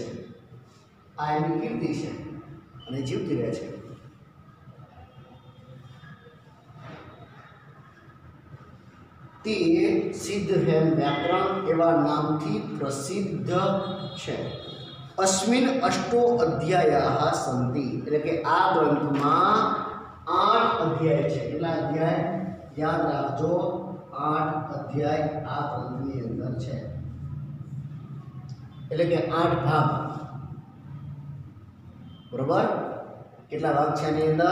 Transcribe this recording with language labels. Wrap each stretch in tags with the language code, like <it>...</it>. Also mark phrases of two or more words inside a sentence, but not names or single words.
<gu>આ એની કીર્તિ છે અને જીવતી રહે છે. તે સિદ્ધ હેમ વ્યાકરણ એવા નામથી પ્રસિદ્ધ છે.</gu> <sa>अस्मिन् अष्टो अध्यायाः सन्ति</sa> <gu>એટલે કે આ ગ્રંથમાં 8 અધ્યાય છે। કેટલા અધ્યાય યાદ રાખજો, 8 અધ્યાય આ ગ્રંથની અંદર છે, એટલે કે 8 ભાગ। બરોબર, કેટલા ભાગ છે આની અંદર?</gu>